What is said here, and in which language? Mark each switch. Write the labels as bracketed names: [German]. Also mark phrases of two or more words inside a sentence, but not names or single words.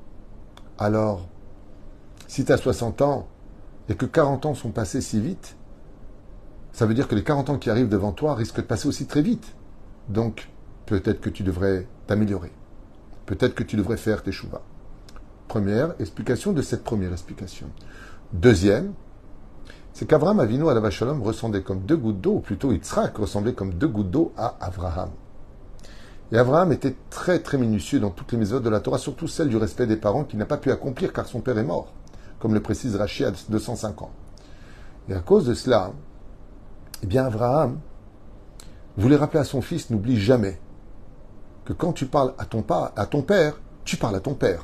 [French] Alors, si tu as 60 ans et que 40 ans sont passés si vite, ça veut dire que les 40 ans qui arrivent devant toi risquent de passer aussi très vite. Donc, peut-être que tu devrais t'améliorer. Peut-être que tu devrais faire tes chouvas. Première explication de cette première explication. Deuxième, c'est qu' [Hebrew] אברהם אבינו עליו השלום [French] ressemblait comme 2 gouttes d'eau, ou plutôt Yitzhak ressemblait comme 2 gouttes d'eau à Avraham. Et Avraham était très très minutieux dans toutes les méthodes de la Torah, surtout celle du respect des parents qu'il n'a pas pu accomplir car son père est mort, comme le précise Rashi à 205 ans. Et à cause de cela, eh bien Avraham voulait rappeler à son fils, n'oublie jamais que quand tu parles à ton père, tu parles à ton père.